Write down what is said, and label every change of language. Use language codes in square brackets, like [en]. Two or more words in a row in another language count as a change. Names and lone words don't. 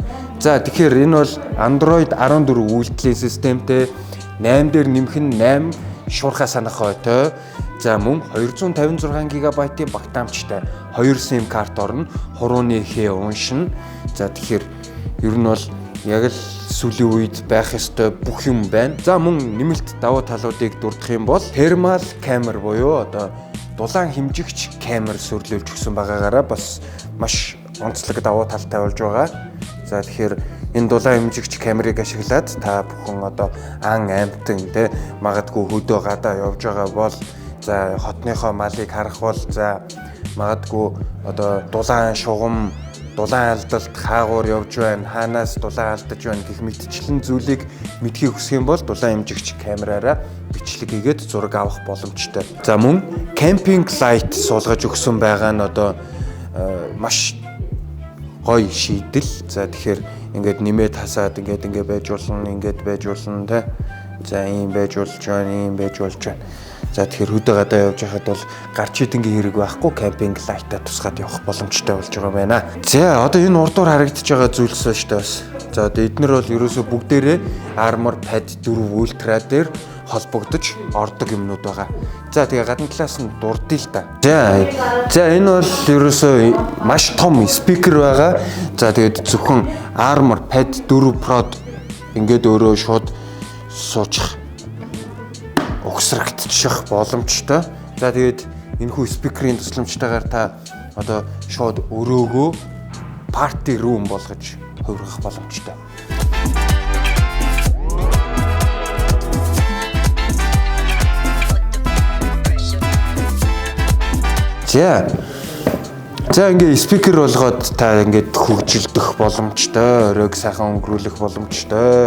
[mn] За тэгэхээр энэ бол Android 14 үйлдвэрлэлийн системтэй 8 дээр нэмэх нь 8 шуурхай санах ойтой. За мөн 256 ГБ-ийн багтаамжтай 2 SIM карт орно. Хурууны хээ уншина. За тэгэхээр ер нь бол яг л сүүлийн үед байх ёстой бүх юм байна. За мөн нэмэлт давуу талуудыг дурдах юм бол [en] thermal camera [mn] буюу одоо дулаан хэмжигч камер сурлуулж өгсөн байгаагаараа бас маш онцлог давуу талтай болж байгаа. За тэгэхээр энэ дулаан хэмжигч камерыг ашиглаад та бүхэн одоо ан амтан тэ магадгүй хөдөө гадаа явж байгаа бол за хотныхоо малыг харах бол за магадгүй одоо дулаан шугам дулаан алдалт хаагуур явж байна, хаанаас дулаан алдаж байна гэх мэтчлэн зүйлийг мэдхийг хүсэх юм бол дулаан хэмжигч камераараа бичлэг хийгээд зураг авах боломжтой. За мөн [en] camping light [mn] суулгаж өгсөн байгаа нь одоо маш гоё шийдэл. За тэгэхээр ингээд нэмээд хасаад ингээд байж болно тэ. За ийм байж болж байна. За тэгэхээр хөдөө гадаа явж байхад бол гарч идэнгийн хэрэг байхгүй [en] camping light- [mn] а тусгаад явах боломжтой болж байгаа байна. За одоо энэ урдуур харагдаж байгаа зүйлс ба шүү дээ бас. За одоо эднэр бол ерөөсөө бүгдээрээ Armor Pad 4 Ultra дээр холбогдож ордог юмнууд байгаа. За тэгээ гадна талаас нь дурдъя л да. За энэ бол ерөөсөө маш том спикер байгаа. За тэгээд зөвхөн Armor Pad 4 Pro ингээд өөрөө шууд суучих угсрагдчих боломжтой. За тэгээд энэхүү спикерийн тусламжтайгаар та одоо шууд өрөөгөө [en] party room [mn] болгож хувиргах боломжтой. За ингээ спикер болгоод та ингээд хөгжилдөх боломжтой, оройг сайхан өнгөрүүлэх боломжтой.